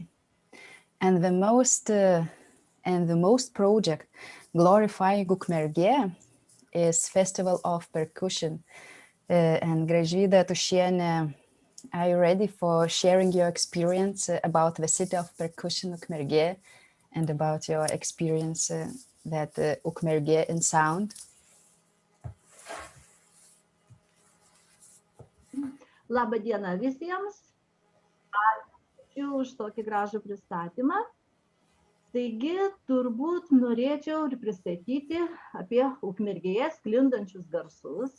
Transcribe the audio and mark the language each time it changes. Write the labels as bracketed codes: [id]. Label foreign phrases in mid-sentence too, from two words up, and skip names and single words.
[en] And the most project glorifying Ukmergė is Festival of Percussion. And Gražvyda Tušienė, are you ready for sharing your experience about the city of percussion Ukmergė and about your experience that Ukmergė in sound? [lt] Labą dieną visiems. Ačiū už tokį gražų pristatymą. Taigi, turbūt norėčiau ir pristatyti apie Ukmergėje sklindančius garsus.